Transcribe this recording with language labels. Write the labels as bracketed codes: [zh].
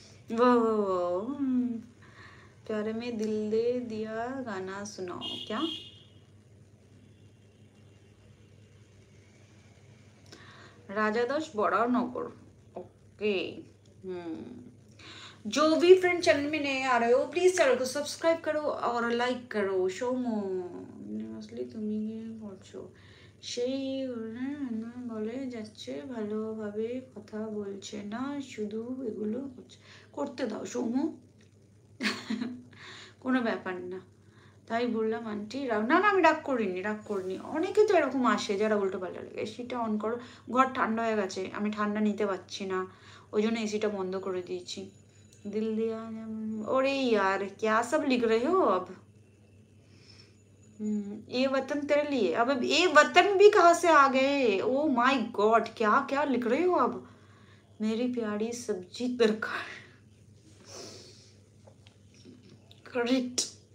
[hi] वो प्यारे में दिल दे दिया गाना सुनाओ क्या? राजा दास बड़ा नौकर। ओके जो भी फ्रेंड चैनल में नए आ रहे हो प्लीज चैनल को सब्सक्राइब करो और लाइक करो। [bn] सोमो আসলে তুমি বলছো সেই বলে যাচ্ছে ভালোভাবে কথা বলছে না, শুধু এগুলো করতে দাও সৌমু। কোনো ব্যাপার না, তাই বললাম আন্টি রাগ না না আমি রাগ করিনি। অনেকে তো এরকম আসে যারা উল্টো পাল্টা লাগে। এসিটা অন করো, ঘর ঠান্ডা হয়ে গেছে, আমি ঠান্ডা নিতে পারছি না, ওই জন্য এসিটা বন্ধ করে দিয়েছি। [hi] दिल दिया अरे यार क्या सब लिख रहे हो अब? ये वतन तेरे लिए, अब ये वतन भी कहाँ से आ गए? ओ माय गॉड क्या क्या लिख रहे हो अब? मेरी प्यारी सब्जी तरकारी करेक्ट।